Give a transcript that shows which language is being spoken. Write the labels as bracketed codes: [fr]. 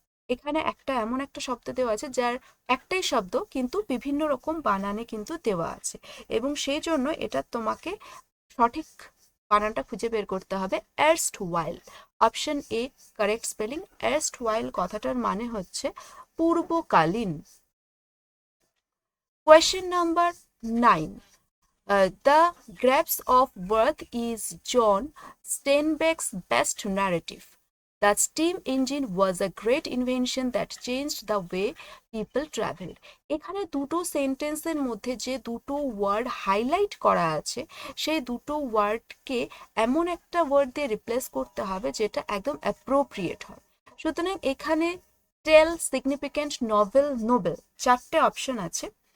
[bn] এখানে একটা এমন একটা শব্দ দেওয়া আছে যার একটাই শব্দ কিন্তু বিভিন্ন রকম বানানে কিন্তু দেওয়া আছে, এবং সেই জন্য এটা তোমাকে সঠিক বানানটা খুঁজে বের করতে হবে। এরস্ট ওয়াইল, অপশন এ কারেক্ট স্পেলিং। এরস্ট ওয়াইল কথাটার মানে হচ্ছে পূর্বকালীন। [en] Question number 9, The Grapes of Wrath is John Steinbeck's best narrative. The steam engine was a great invention that changed the way people traveled. [bn] এখানে দুটো সেন্টেন্সের মধ্যে যে দুটো ওয়ার্ড হাইলাইট করা আছে সেই দুটো ওয়ার্ডকে এমন একটা ওয়ার্ড দিয়ে রিপ্লেস করতে হবে যেটা একদম অ্যাপ্রোপ্রিয়েট হয়। সুতরাং এখানে টেল, সিগনিফিক্যান্ট, নভেল, নোবেল চারটে অপশন আছে।